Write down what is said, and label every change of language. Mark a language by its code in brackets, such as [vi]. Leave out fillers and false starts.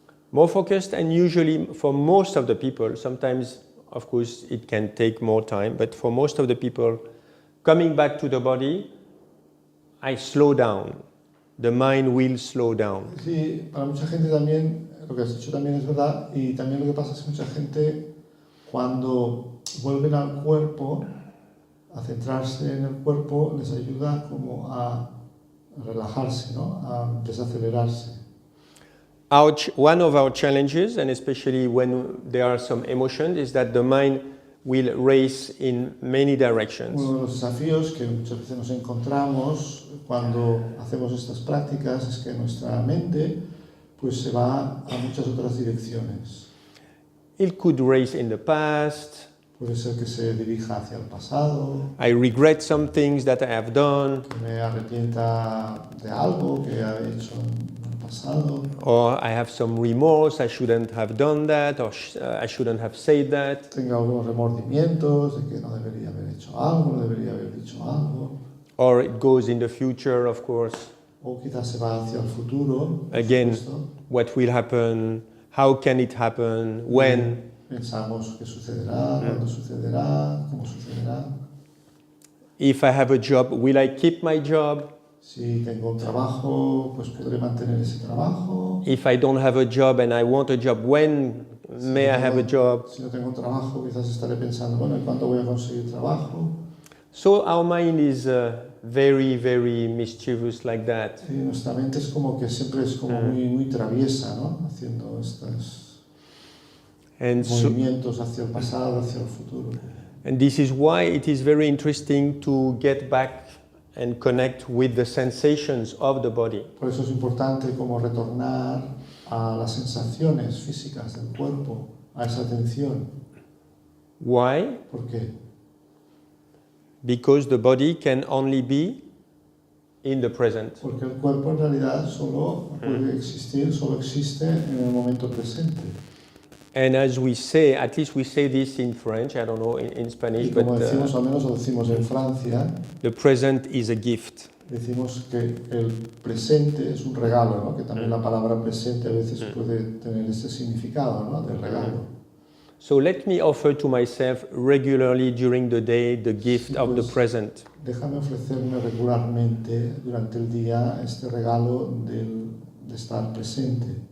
[en] More focused, and usually for most of the people, sometimes, of course, it can take more time, but for most of the people, coming back to the body, I slow down. The mind will slow down. [es] Sí, para mucha gente también, lo que has dicho también es verdad, y también lo que pasa es que mucha gente, cuando vuelven al cuerpo, a centrarse en el cuerpo, les ayuda como a relajarse, ¿no? A desacelerarse. [en] One of our challenges, and especially when there are some emotions, is that the mind will race in many directions. [es] Uno de los desafíos que muchas veces nos encontramos cuando hacemos estas prácticas es que nuestra mente pues se va a muchas otras direcciones. [en] It could race in the past. [es] Puede ser que se dirija hacia el pasado, [en] I regret some things that I have done, [es] que me arrepienta de algo que he hecho en el pasado, [en] or I have some remorse, I shouldn't have done that, or I shouldn't have said that. [es] tengo algunos remordimientos de que no debería haber hecho algo, no debería haber dicho algo, [en] Or it goes in the future, of course. [es] o quizás se va hacia el futuro. por [en] Again, [es] supuesto. [en] what will happen, how can it happen, when. [es] Pensamos qué sucederá, cuándo sucederá, cómo sucederá. [en] If I have a job, will I keep my job? [es] Si tengo un trabajo, pues podré mantener ese trabajo. [en] If I don't have a job and I want a job, when may I have a job? [es] Si no tengo un trabajo, quizás estaré pensando, bueno, ¿y cuándo voy a conseguir trabajo? [en] So our mind is very, very mischievous like that. [es] Sí, nuestra mente es como que siempre es como muy traviesa, ¿no? Haciendo estos [en] And so, [es] movimientos hacia el pasado, hacia el futuro. [en] and this is why it is very interesting to get back and connect with the sensations of the body. [es] Por eso es importante como retornar a las sensaciones físicas del cuerpo, a esa atención. [en] Why? [es] ¿Por qué? [en] Because the body can only be in the present. [es] Porque el cuerpo en realidad solo puede existir, solo existe en el momento presente. [en] And as we say, at least we say this in French, I don't know in Spanish, [es] Y [en] but [es] como decimos, al menos lo decimos en Francia, [en] the present is a gift. [es] decimos que el presente es un regalo, ¿no? Que también la palabra presente a veces puede tener ese significado, ¿no? De regalo. [en] So let me offer to myself regularly during the day the gift of the present. [es] Déjame ofrecerme regularmente durante el día este regalo de estar presente.